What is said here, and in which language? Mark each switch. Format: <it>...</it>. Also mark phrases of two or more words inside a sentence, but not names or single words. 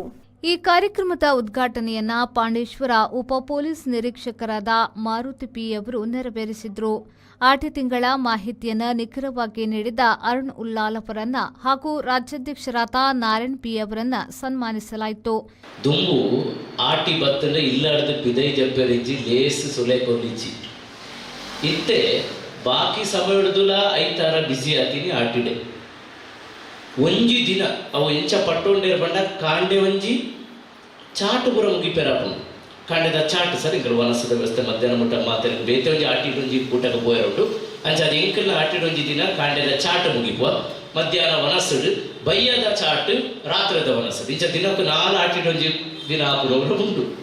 <kn>ಈ ಕಾರ್ಯಕ್ರಮದ ಉದ್ಘಾಟನೆಯನ್ನ ಪಾಂಡೇಶ್ವರ ಉಪ ಪೊಲೀಸ್ ನಿರೀಕ್ಷಕರಾದ ಮಾರುತಿ ಪಿ ಅವರು ನೆರವೇರಿಸಿದ್ರು. ಆಟಿ ತಿಂಗಳ ಮಾಹಿತಿಯನ್ನು ನಿಖರವಾಗಿ ನೀಡಿದ ಅರುಣ್ ಉಲ್ಲಾಲ್ ಅವರನ್ನ ಹಾಗೂ ರಾಜ್ಯಾಧ್ಯಕ್ಷರಾದ ನಾರಾಯಣ್ ಪಿ ಅವರನ್ನ ಸನ್ಮಾನಿಸಲಾಯಿತು.</kn> <tcy>ದುಂಬು ಆಟಿ ಬತ್ತಂಡ ಇಲ್ಲಾರ್ದು ಪಿದೈ ಜಬ್ಬೆರಿಂಜಿ ಲೇಸ್ ಸುಲೆ ಕೊಲ್ಲಿಚ್ಚಿ ಇತ್ತೆ ಬಾಕಿ ಸಮಯದುಲ ಐತಾರ ಬಿಸಿ ಆತೀನಿ ಆಟಿಡೆ ಒಂಜಿ ದಿನ ಅವು ಎಂಚ ಪಟ್ಟೊಂಡೇರ ಬಂಡ ಕಾಂಡೆ ಒಂಜಿ ಚಾಟು ಪುರ ಮುಗಿಪೆರಾಪು ಕಾಂಡೆದ ಚಾಟ್ ಸರ್ ಇಂಕಲ್ ವನಸದ ವ್ಯವಸ್ಥೆ ಮಧ್ಯಾಹ್ನ ಮುಟ್ಟ ಮಾತಾಡಿ ಬೇತೆ ಒಂಜಿ ಆಟಿಡೊಂಜಿ ಊಟಕ್ಕೆ ಪೋಯರುಂಟು ಅಂಚಾದ ಎಂಕಲ್ನ ಆಟಿಡೊಂಜಿ ದಿನ ಕಾಂಡೆದ ಚಾಟ್ ಮುಗಿಪುವ ಮಧ್ಯಾಹ್ನ ವನಸುಡು ಬಯ್ಯದ ಚಾಟ್ ರಾತ್ರದ ವನಸುಡು ಇಂಚ ದಿನಕ್ಕೂ 4 ಆಟಿಡೊಂಜಿ ದಿನ ಆಪುರವರು ಉಂಟು.</tcy>